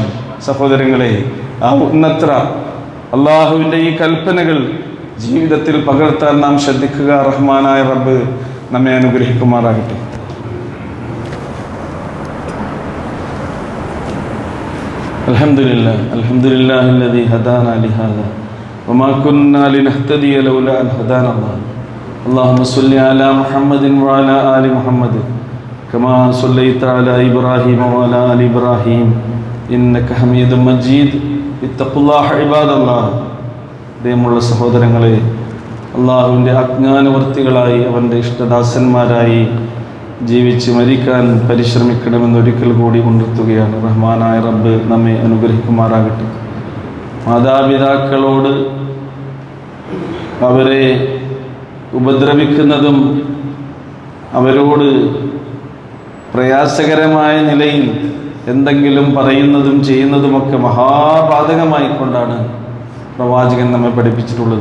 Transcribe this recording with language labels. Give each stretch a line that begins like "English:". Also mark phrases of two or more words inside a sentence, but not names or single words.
Malayalam: സഹോദരങ്ങളെ, ആ ഉന്നത്ര അള്ളാഹുവിൻ്റെ ഈ കൽപ്പനകൾ ജീവിതത്തിൽ പകർത്താൻ നാം ശ്രദ്ധിക്കുക. റഹ്മാനായ റബ്ബ് നമ്മെ അനുഗ്രഹിക്കുമാറാകട്ടെ.
Arabic: الحمد لله الحمد لله الذي هدانا لهذا وما كنا لنهتدي لولا أن هدانا الله. اللهم صل على محمد وعلى آل محمد كما صليت على إبراهيم وعلى آل إبراهيم إنك حميد مجيد. اتقوا الله عباد الله.
Malayalam: പ്രിയമുള്ള സഹോദരങ്ങളെ, അള്ളാഹുവിൻ്റെ അജ്ഞാനവർത്തികളായി അവൻ്റെ ഇഷ്ടദാസന്മാരായി ജീവിച്ച് മരിക്കാൻ പരിശ്രമിക്കണമെന്നൊരിക്കൽ കൂടി ഉണർത്തുകയാണ്. റഹ്മാനായ റബ്ബ് നമ്മെ അനുഗ്രഹിക്കുമാറാകട്ടെ. മാതാപിതാക്കളോട് അവരെ ഉപദ്രവിക്കുന്നതും അവരോട് പ്രയാസകരമായ നിലയിൽ എന്തെങ്കിലും പറയുന്നതും ചെയ്യുന്നതുമൊക്കെ മഹാപാതകമായിക്കൊണ്ടാണ് പ്രവാചകൻ നമ്മെ പഠിപ്പിച്ചിട്ടുള്ളത്.